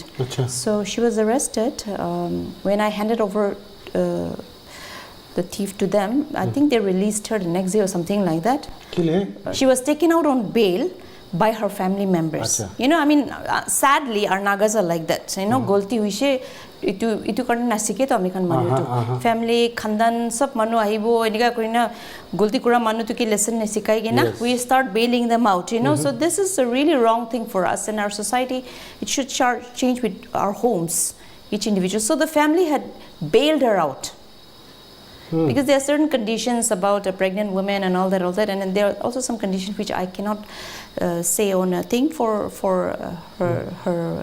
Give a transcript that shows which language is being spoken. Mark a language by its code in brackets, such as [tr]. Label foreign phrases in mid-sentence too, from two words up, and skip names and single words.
[en] So she was arrested. When I handed over the thief to them, I think they released her the next day or something like that. She was taken out on bail by her family members. You know, I mean, sadly, our Nagas are like that. You know, [nag] golti huishe itu karna nasike to amikan manu to family khandan sab manu ahibo enika korina golti kura manu to ki lesson nesikai gina [en] we start bailing them out, you know. So this is a really wrong thing for us in our society. It should change with our homes, each individual. So the family had bailed her out. Because there are certain conditions about a pregnant woman and all that, and there are also some conditions which I cannot say on a thing for her.